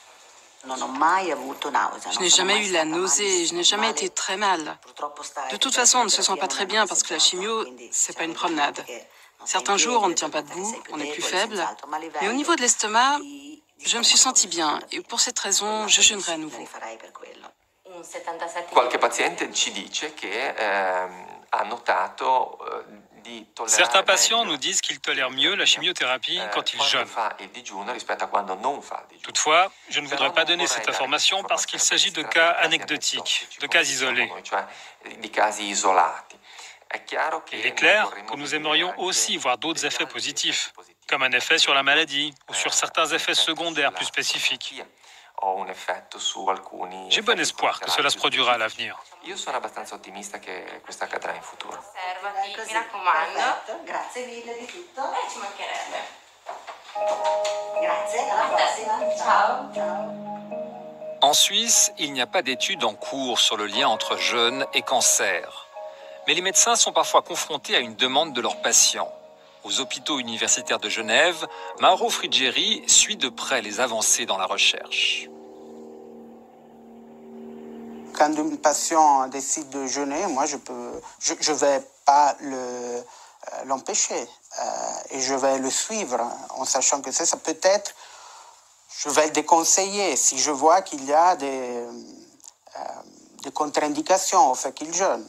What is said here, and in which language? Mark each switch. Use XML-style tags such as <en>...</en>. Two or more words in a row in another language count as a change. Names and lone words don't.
<fr>Je n'ai jamais eu la nausée, je n'ai jamais été très mal. De toute façon, on ne se sent pas très bien parce que la chimio, c'est pas une promenade. Certains jours, on ne tient pas debout, on est plus faible. Mais au niveau de l'estomac, je me suis sentie bien. Et pour cette raison, je jeûnerai à nouveau.</fr> <it>Qualche paziente ci dice che ha notato</it> <fr>Certains patients nous disent qu'ils tolèrent mieux la chimiothérapie quand ils jeûnent. Toutefois, je ne voudrais pas donner cette information parce qu'il s'agit de cas anecdotiques, de cas isolés. Il est clair que nous aimerions aussi voir d'autres effets positifs, comme un effet sur la maladie ou sur certains effets secondaires plus spécifiques. J'ai bon espoir que cela se produira à l'avenir.</fr> <it>Io sono abbastanza ottimista che questo accadrà in futuro. Osservati, mi raccomando. Grazie mille di tutto. Ci mancherebbe. Grazie, alla prossima. Ciao.</it> <fr>En Suisse, il n'y a pas d'études en cours sur le lien entre jeûne et cancer. Mais les médecins sont parfois confrontés à une demande de leurs patients. Aux hôpitaux universitaires de Genève, Mauro Friggeri suit de près les avancées dans la recherche. Quand un patient décide de jeûner, moi je vais pas l'empêcher et je vais le suivre en sachant que ça peut être, je vais le déconseiller si je vois qu'il y a des contre-indications au fait qu'il jeûne.</fr>